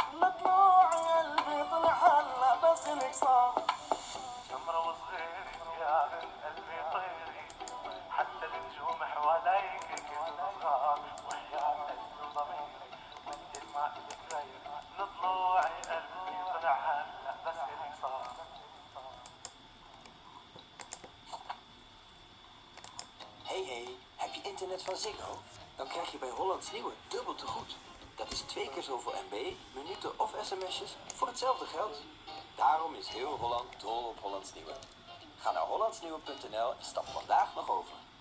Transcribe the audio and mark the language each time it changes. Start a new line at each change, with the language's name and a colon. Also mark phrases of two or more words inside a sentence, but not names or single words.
Arabic: من ضلوعي قلبي طلع هلا بس إلك صار. سمرة وصغيري يا بنت قلبي طيري، حتى النجوم حواليك كلن صغار، وحياة قلبي وضميري وانت الما إلك غير. من ضلوعي قلبي طلع هلا بس إلك صار.
Dutch: Hey, heb je internet van Ziggo? Dan krijg je bij Hollands Nieuwe dubbel te goed. Dat is 2 keer zoveel MB, minuten of sms'jes voor hetzelfde geld. Daarom is heel Holland dol op Hollands Nieuwe. Ga naar hollandsnieuwe.nl en stap vandaag nog over.